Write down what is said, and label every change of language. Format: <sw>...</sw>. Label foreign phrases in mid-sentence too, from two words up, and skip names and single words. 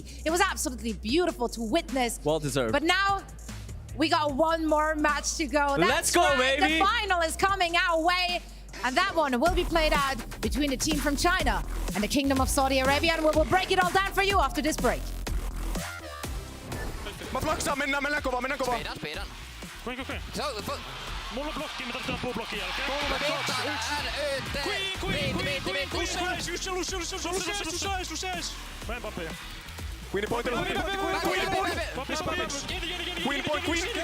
<en>It was absolutely beautiful to witness. Well deserved. But now we got one more match to go. Let's go, right. baby. The final is coming our way. And that one will be played out between the team from China and the Kingdom of Saudi Arabia. And we'll break it all down for you after this break.</en> <fi>Mä flaksaan, mennään kovaa. Speedan. Kuinka? Mulla on blokki, mä tarvitaan blokkin jälkeen. 3, 2, 1. Mä Mbappé.</fi> <en>Queen point. Queen.</en>